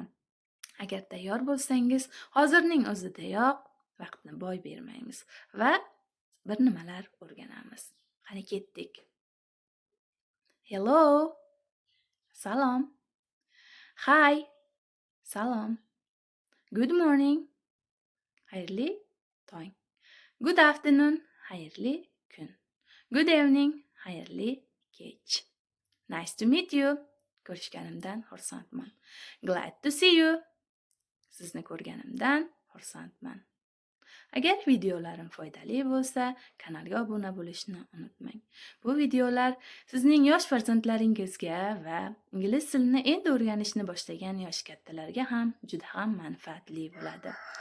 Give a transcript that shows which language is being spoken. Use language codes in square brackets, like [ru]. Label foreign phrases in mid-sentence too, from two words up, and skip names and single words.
[uz] Agar tayyor bo'lsangiz, hozirning o'zidayoq vaqtni boy bermaymiz va bir nimalar o'rganamiz. Qani ketdik. Hello. Salom. Hi. Salom. [en] Good morning. [uz] Xayrli tong. [en] Good afternoon. [uz] Xayrli kun. [en] Good evening. [uz] Xayrli kech. [en] Nice to meet you. [uz] Ko'rishganimdan xursandman. [en] Glad to see you. [uz] Sizni ko'rganimdan xursandman. Agar videolarim foydali bo'lsa, kanalga obuna bo'lishni unutmang. Bu videolar sizning yosh farzandlaringizga va ingliz tilini endi o'rganishni boshlagan yosh kattalarga ham juda ham manfaatli bo'ladi.